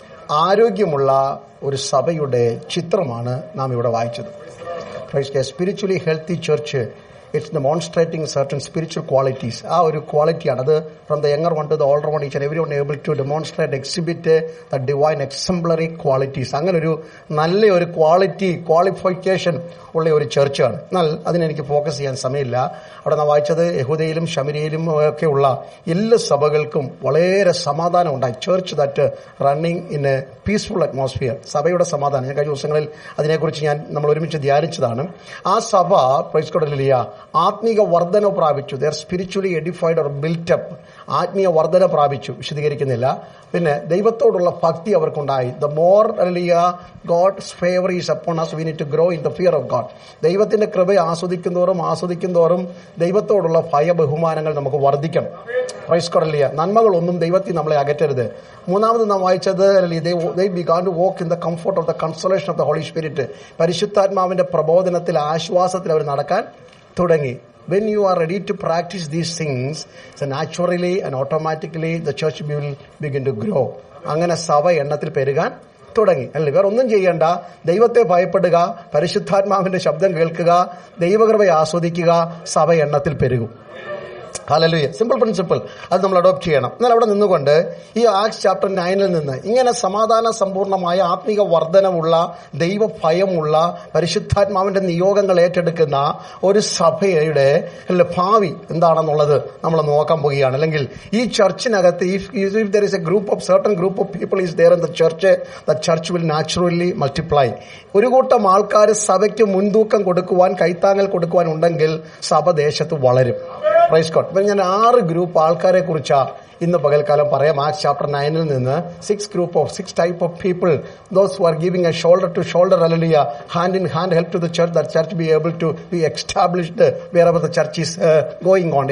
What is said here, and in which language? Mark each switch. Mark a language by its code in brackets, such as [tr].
[ml] ആരോഗ്യമുള്ള ഒരു സഭയുടെ ചിത്രമാണ് നാം ഇവിടെ വായിച്ചത്. [en] Spiritually healthy church, it's demonstrating certain spiritual qualities. [ml] ആ ഒരു ക്വാളിറ്റിയാണ് അത്. [en] From the younger one to the older one, each and everyone able to demonstrate, exhibit the divine exemplary qualities. [ml] അങ്ങനെ ഒരു നല്ല ഒരു ക്വാളിഫിക്കേഷൻ ഉള്ള ഒരു ചർച്ചാണ്. എന്നാൽ അതിനെനിക്ക് ഫോക്കസ് ചെയ്യാൻ സമയമില്ല. അവിടെ നാം വായിച്ചത് യഹൂദയിലും ശമരിയയിലും ഒക്കെ ഉള്ള എല്ലാ സഭകൾക്കും വളരെ സമാധാനം ഉണ്ടായി. [en] Church that running in a peaceful atmosphere. [ml] സഭയുടെ സമാധാനം. ഞാൻ കഴിഞ്ഞ ദിവസങ്ങളിൽ അതിനെക്കുറിച്ച് നമ്മൾ ഒരുമിച്ച് ധ്യാനിച്ചതാണ്. ആ സഭ [en] praise God hallelujah [ml] ആത്മീക വർധന പ്രാപിച്ചു. [en] They are spiritually edified or built up. [ml] ആത്മീയ വർധന പ്രാപിച്ചു. വിശദീകരിക്കുന്നില്ല. പിന്നെ ദൈവത്തോടുള്ള ഭക്തി അവർക്കുണ്ടായി. [en] The more hallelujah God's favour is upon us, we need to grow in the fear of God. [ml] ദൈവത്തിന്റെ കൃപയെ ആസ്വദിക്കുന്തോറും ദൈവത്തോടുള്ള ഭയ ബഹുമാനങ്ങൾ നമുക്ക് വർദ്ധിക്കണം. [en] Praise God hallelujah. [ml] നന്മകളൊന്നും ദൈവത്തിൽ നമ്മളെ അകറ്റരുത്. മൂന്നാമത് നാം വായിച്ചത് [en] they began to walk in the comfort of the consolation of the Holy Spirit. [ml] പരിശുദ്ധാത്മാവിന്റെ പ്രബോധനത്തിൽ ആശ്വാസത്തിൽ അവർ നടക്കാൻ തുടങ്ങി. [en] When you are ready to practice these things, so naturally and automatically the church will begin to grow. [ml] അങ്ങനെ സഭ എണ്ണത്തിൽ പെരുകാൻ തുടങ്ങി. അല്ലേ, വേറെ ഒന്നും ചെയ്യേണ്ട. ദൈവത്തെ ഭയപ്പെടുക, പരിശുദ്ധാത്മാവിന്റെ ശബ്ദം കേൾക്കുക, ദൈവകൃപയെ ആസ്വദിക്കുക, സഭ എണ്ണത്തിൽ പെരുകും. ഹല്ലേലൂയ. [en] Simple principle. [ml] അത് നമ്മൾ അഡോപ്റ്റ് ചെയ്യണം. എന്നാൽ അവിടെ നിന്നുകൊണ്ട് ഈ ആക്ട്സ് ചാപ്റ്റർ 9 നിന്ന് ഇങ്ങനെ സമാധാന സമ്പൂർണമായ ആത്മീക വർധനമുള്ള ദൈവഭയമുള്ള പരിശുദ്ധാത്മാവിന്റെ നിയോഗങ്ങൾ ഏറ്റെടുക്കുന്ന ഒരു സഭയുടെ ഭാവി എന്താണെന്നുള്ളത് നമ്മൾ നോക്കാൻ പോവുകയാണ്. അല്ലെങ്കിൽ ഈ ചർച്ചിനകത്ത് [en] if there is a certain group of people is there in the church will naturally multiply. [ml] ഒരു കൂട്ടം ആൾക്കാർ സഭയ്ക്ക് മുൻതൂക്കം കൊടുക്കുവാൻ, കൈത്താങ്ങൽ കൊടുക്കുവാൻ ഉണ്ടെങ്കിൽ സഭ ദേശത്ത് വളരും. [en] Praise God. [ml] ഞാൻ 6 ഗ്രൂപ്പ് ആൾക്കാരെ കുറിച്ചാ ഇന്ന് പകൽക്കാലം പറയാം. [en] Acts chapter 9 നിന്ന് 6 type of people, those who are giving a shoulder to shoulder, hallelujah, hand in hand help to the church, that church be able to be established wherever the church is going on.